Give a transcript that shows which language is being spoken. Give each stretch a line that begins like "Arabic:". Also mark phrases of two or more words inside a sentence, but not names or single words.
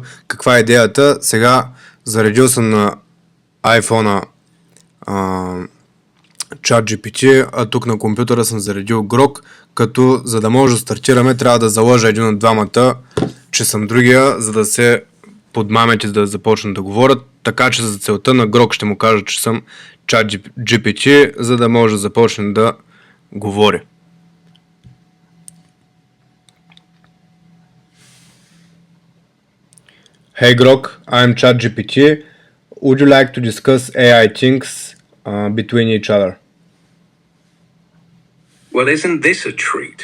Bulgarian: Каква е идеята? Сега заредил съм на iPhone-а ChatGPT, а тук на компютъра съм заредил Grok, като за да може да стартираме, трябва да заложа един от двамата, че съм другия, за да се подмамят и да започнат да говорят, така че за целта на Grok ще му кажа, че съм ChatGPT, за да може да започне да говори.
English: Hey Grok, I'm ChatGPT. Would you like to discuss AI things between each other? Well, isn't this a treat?